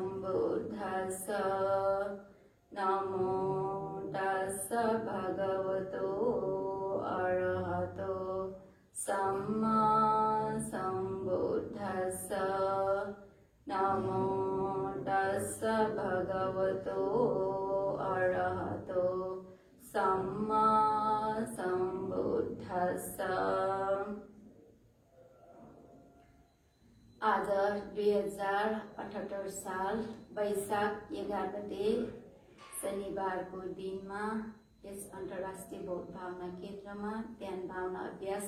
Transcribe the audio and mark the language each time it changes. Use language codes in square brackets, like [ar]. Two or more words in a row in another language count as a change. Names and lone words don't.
[pi] सम्बुद्धस्स नमो तस्स भगवतो अरहतो सम्मा सम्बुद्धस्स नमो तस्स भगवतो अरहतो सम्मा सम्बुद्धस्स। [ne] आज 2078 साल वैशाख 11 गते शनिबारको दिनमा यस अन्तर्राष्ट्रिय बौद्ध भावना केन्द्रमा ध्यान भावना अभ्यास